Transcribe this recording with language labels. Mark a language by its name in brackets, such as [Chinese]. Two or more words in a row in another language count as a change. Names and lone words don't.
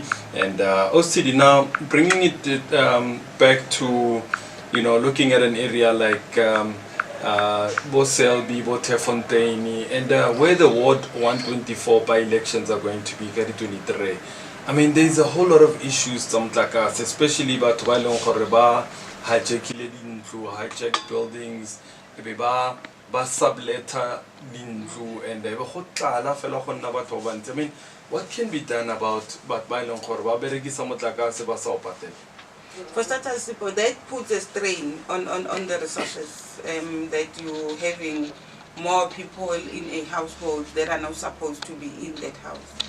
[English] And OCD now bringing it back to, you know, looking at an area like Boselby, Botefontein, and where the Ward 124 by-elections are going to be, 2023. I mean, there's a whole lot of issues, something like us, especially about hijack buildings, [Zulu] ba subleta lindlu, [English] and I mean, what can be done about For starters, that puts a strain on the resources, that you're having more people in a household that are not supposed to be in that house.